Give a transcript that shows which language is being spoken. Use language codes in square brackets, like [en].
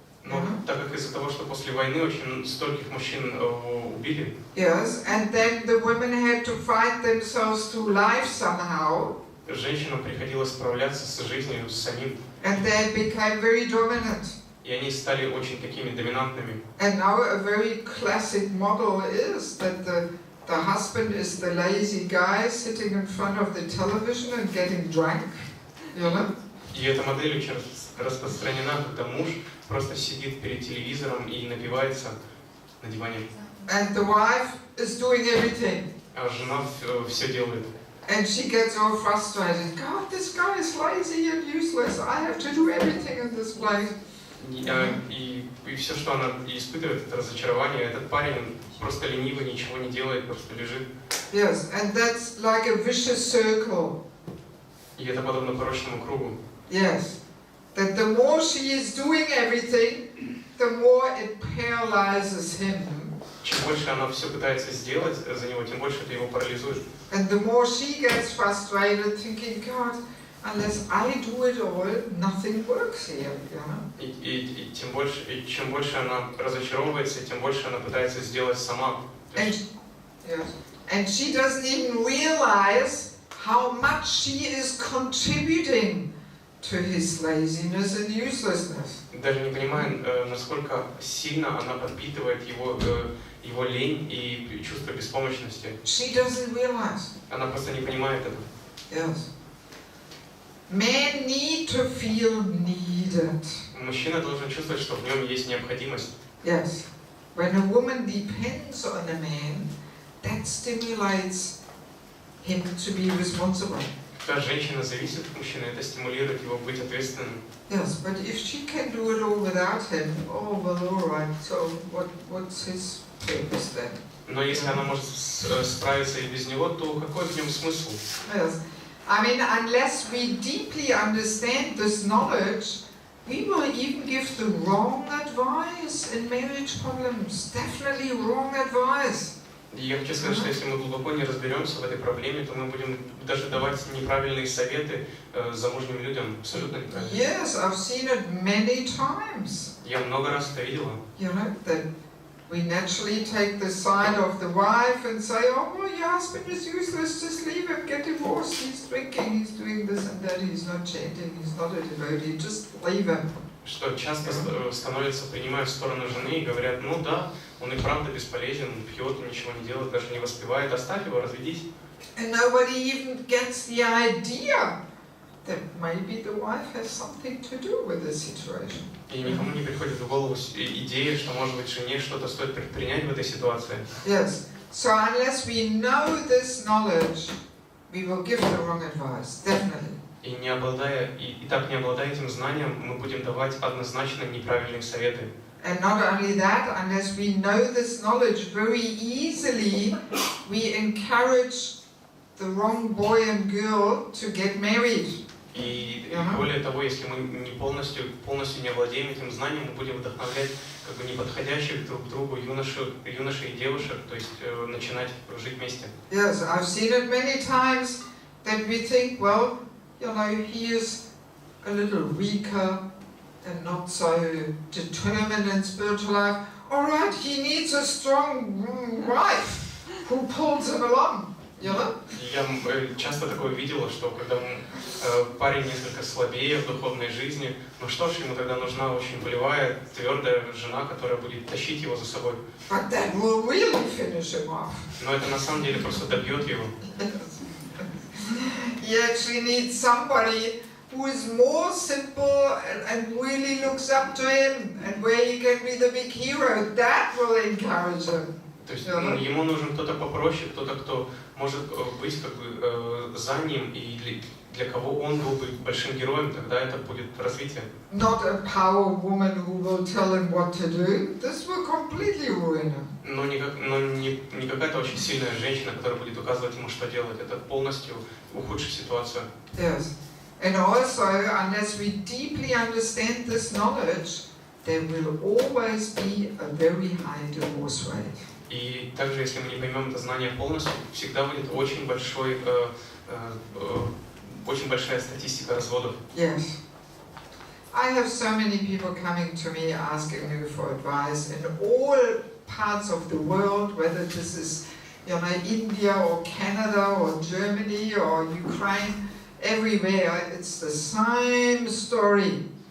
[ru] Но так как из-за того, что после войны очень стольких мужчин убили. [en] Yes, and then the women had to fight themselves through life somehow. [ru] Женщинам приходилось справляться с жизнью самим. [en] And they became very dominant. [ru] И они стали очень такими доминантными. [en] And now a very classic model is that the husband is the lazy guy sitting in front of the television and getting drunk. [ru] И эта модель очень распространена, когда муж просто сидит перед телевизором и напивается на диване. [en] And the wife is doing everything. [ru] А жена все делает. [en] And she gets all frustrated. God, this guy is lazy and useless. I have to do everything in this place. [ru] И все, что она испытывает, это разочарование. Этот парень просто ленивый, ничего не делает, просто лежит. [en] Yes, and that's like a vicious circle. [ru] И это подобно порочному кругу. [en] Yes. that the more she is doing everything, the more it paralyzes him. [ru] Чем больше она все пытается сделать за него, тем больше это его парализует. [en] And the more she gets frustrated, thinking, God, unless I do it all, nothing works here. You know? [ru] И чем больше она разочаровывается, тем больше она пытается сделать сама. [en] And she doesn't even realize how much she is contributing to his laziness and uselessness. [ru] Даже не понимая, насколько сильно она подпитывает его лень и чувство беспомощности. [en] She doesn't realize. [ru] Она просто не понимает этого. [en] Yes. Men need to feel needed. [ru] Мужчина должен чувствовать, что в нем есть необходимость. [en] Yes. When a woman depends on a man, that stimulates him to be responsible. [ru] Когда женщина зависит от мужчины, это стимулирует его быть ответственным. [en] Yes, but if she can do it all without him, oh well, all right. So what's his purpose then? [ru] Но если она может справиться и без него, то какой в нем смысл? [en] Yes. I mean, unless we deeply understand this knowledge, we will even give the wrong advice in marriage problems. Definitely wrong advice. [ru] И я хочу сказать, что если мы глубоко не разберемся в этой проблеме, то мы будем даже давать неправильные советы замужним людям, абсолютно неправильно. [en] Yes, I've seen it many times. [ru] Я много раз это видела. [en] You know, that we naturally take the side of the wife and say, oh, well, your husband is useless, just leave him, get divorced, he's drinking, he's doing this and that, he's not chanting, he's not a devotee, just leave him. [ru] Что часто становятся, принимают сторону жены и говорят, ну да, он и правда бесполезен, пьет, ничего не делает, даже не воспевает, оставь его, разведись. [en] And nobody even gets the idea that maybe the wife has something to do with the situation. [ru] И никому не приходит в голову идея, что, может быть, жене что-то стоит предпринять в этой ситуации. [en] Yes. So unless we know this knowledge, we will give the wrong advice, definitely. [ru] И не обладая этим знанием, мы будем давать однозначно неправильные советы. [en] And not only that, unless we know this knowledge very easily, we encourage the wrong boy and girl to get married. [ru] И более того, если мы не полностью не владеем этим знанием, мы будем вдохновлять как бы неподходящих друг к другу юношей и девушек, то есть начинать жить вместе. [en] Yes, I've seen it many times that we think, well, you know, he is a little weaker and not so determined in spiritual life. All right, he needs a strong wife who pulls him along. You know? [ru] Я часто такое видела, что когда парень несколько слабее в духовной жизни, ну что ж, ему тогда нужна очень волевая, твердая жена, которая будет тащить его за собой. [en] But that will really finish him off. [ru] Но это на самом деле просто добьет его. [en] He actually needs somebody who is more simple and really looks up to him, and where he can be the big hero. That will encourage him. [ru] То есть ему нужен кто-то попроще, кто-то, кто может быть как бы за ним, и для кого он был бы большим героем, тогда это будет развитие. [en] Not a power woman who will tell him what to do. This will completely ruin him. [ru] Но не какая-то очень сильная женщина, которая будет указывать ему, что делать. Это полностью ухудшит ситуацию. [en] Yes. And also, unless we deeply understand this knowledge, there will always be a very high divorce rate. [ru] И также, если мы не поймем это знание полностью, всегда будет очень большая статистика разводов. [en] Yes. I have so many people coming to me asking me for advice in all parts of the world, whether this is, you know, India or Canada or Germany or Ukraine, everywhere it's the same story.